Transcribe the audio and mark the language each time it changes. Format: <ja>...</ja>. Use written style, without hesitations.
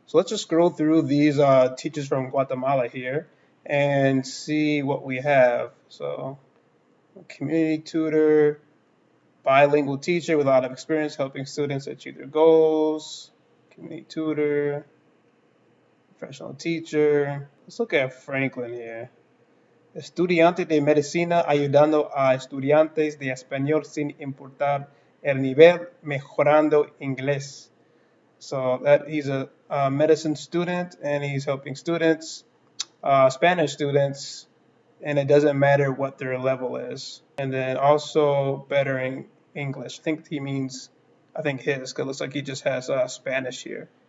<en>So let's just scroll through these teachers from Guatemala here and see what we have. So community tutor, bilingual teacher with a lot of experience helping students achieve their goals, community tutor, professional teacher. Let's look at Franklin here.</en> <es>Estudiante de medicina ayudando a estudiantes de español sin importar el nivel, mejorando inglés.</es> <en>So that he's a medicine student and he's helping students, Spanish students, and it doesn't matter what their level is. And then also bettering English. I think his, because it looks like he just has Spanish here.</en>